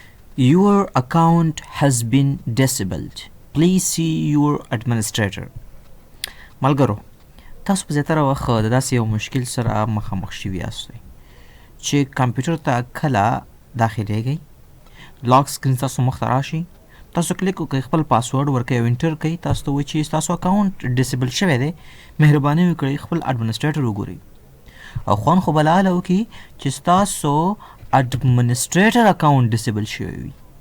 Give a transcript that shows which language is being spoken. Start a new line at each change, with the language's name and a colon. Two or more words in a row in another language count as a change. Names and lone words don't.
English: Your account has been disabled. Please see your administrator.
Pashto: ملګرو، تاسو په زیاتره وخت د داسې یو مشکل سره مخامخ شوي یاستئ چې کمپیوټر ته کله داخلیږئ،
English: lock screen
Pashto: تاسو مخ ته راشي، تاسو کلیک وکړئ، خپل پاسورډ ورکړئ او انټر کړئ، تاسو ته وایي چې ستاسو
English: account disable
Pashto: شوی دی، مهرباني وکړئ خپل اډمنسټریټر وګورئ او خوند خو به له حاله وکړي چې ستاسو
English: administrator account disable
Pashto: شوی وي.